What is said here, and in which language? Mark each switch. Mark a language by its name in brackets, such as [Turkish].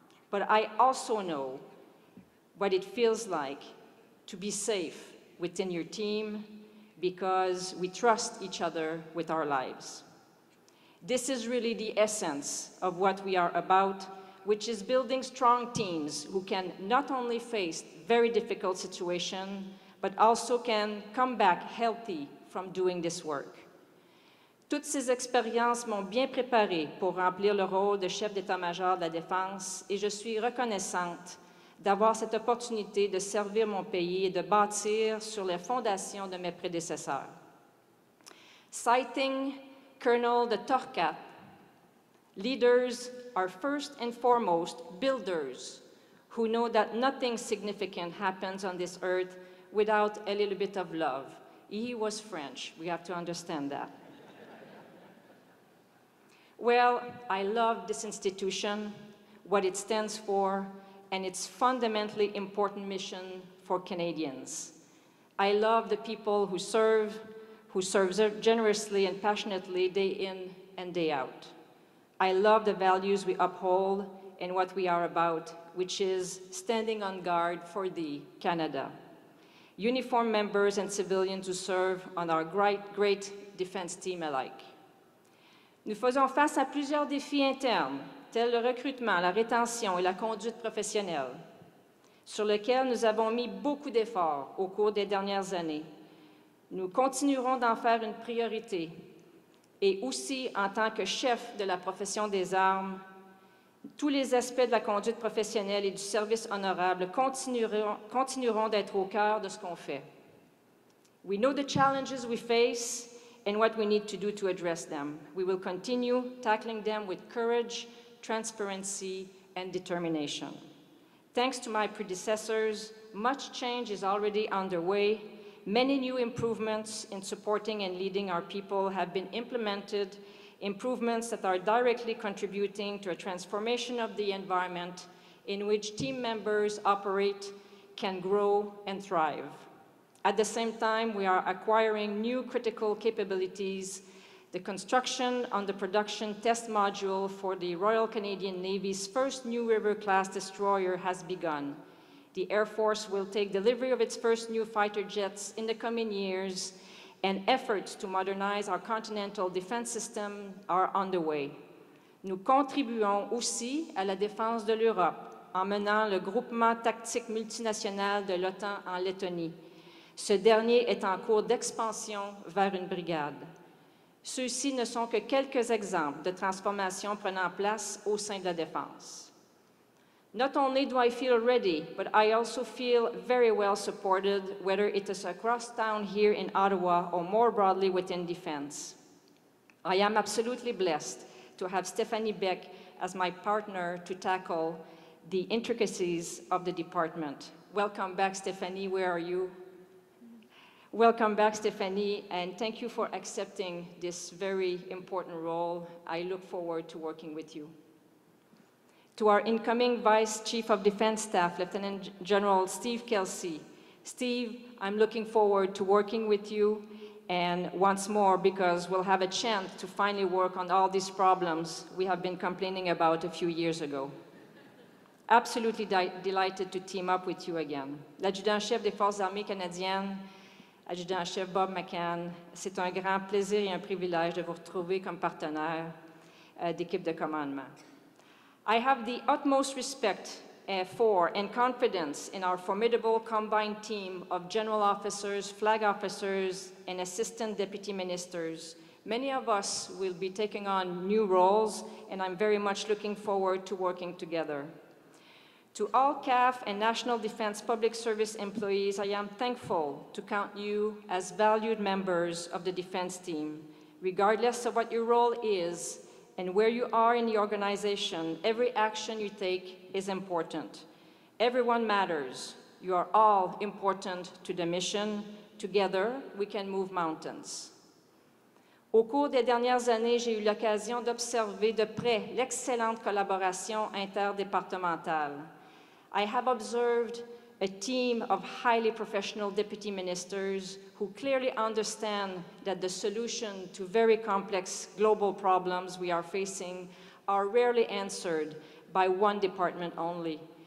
[English] But I also know what it feels like to be safe within your team because we trust each other with our lives. This is really the essence of what we are about, which is building strong teams who can not only face very difficult situations, but also can come back healthy from doing this work. [French] Toutes ces expériences m'ont bien préparée pour remplir le rôle de chef d'état-major de la Défense et je suis reconnaissante d'avoir cette opportunité de servir mon pays et de bâtir sur les fondations de mes prédécesseurs. [English] Citing Colonel de Torcat, leaders are first and foremost builders who know that nothing significant happens on this earth without a little bit of love. He was French. We have to understand that. Well, I love this institution, what it stands for, and its fundamentally important mission for Canadians. I love the people who serve generously and passionately day in and day out. I love the values we uphold and what we are about, which is standing on guard for thee, Canada. Uniformed members and civilians who serve on our great defense team alike. [French] Nous faisons face à plusieurs défis internes, tels le recrutement, la rétention et la conduite professionnelle, sur lesquels nous avons mis beaucoup d'efforts au cours des dernières années. Nous continuerons d'en faire une priorité et aussi, en tant que chef de la profession des armes, tous les aspects de la conduite professionnelle et du service honorable continueront d'être au cœur de ce qu'on fait. [English] We know the challenges we face and what we need to do to address them. We will continue tackling them with courage, transparency, and determination. Thanks to my predecessors, much change is already underway. Many new improvements in supporting and leading our people have been implemented, improvements that are directly contributing to a transformation of the environment in which team members operate, can grow, and thrive. At the same time, we are acquiring new critical capabilities The construction on the production test module for the Royal Canadian Navy's first New River-class destroyer has begun. The Air Force will take delivery of its first new fighter jets in the coming years, and efforts to modernize our continental defense system are underway. [French] Nous contribuons aussi à la défense de l'Europe en menant le groupement tactique multinational de l'OTAN en Lettonie. Ce dernier est en cours d'expansion vers une brigade. Ceux-ci ne sont que quelques exemples de transformations prenant place au sein de la défense. [English] Not only do I feel ready, but I also feel very well supported, whether it is across town here in Ottawa or more broadly within defense. I am absolutely blessed to have Stephanie Beck as my partner to tackle the intricacies of the department. Welcome back, Stephanie. Where are you? Welcome back, Stephanie, and thank you for accepting this very important role. I look forward to working with you. To our incoming Vice Chief of Defense Staff, Lieutenant General Steve Kelsey. Steve, I'm looking forward to working with you, and once more, because we'll have a chance to finally work on all these problems we have been complaining about a few years ago. Absolutely delighted to team up with you again. [French] L'adjudant-chef des Forces armées canadiennes, adjudant-chef Bob McCann, c'est un grand plaisir et un privilège de vous retrouver comme partenaire d'équipe de commandement. [English] I have the utmost respect for and confidence in our formidable combined team of general officers, flag officers, and assistant deputy ministers. Many of us will be taking on new roles, and I'm very much looking forward to working together. To all CAF and National Defense Public Service employees, I am thankful to count you as valued members of the defense team. Regardless of what your role is and where you are in the organization, every action you take is important. Everyone matters. You are all important to the mission. Together, we can move mountains. [French] Au cours des dernières années, j'ai eu l'occasion d'observer de près l'excellente collaboration interdépartementale. [English] I have observed a team of highly professional deputy ministers who clearly understand that the solution to very complex global problems we are facing are rarely answered by one department only.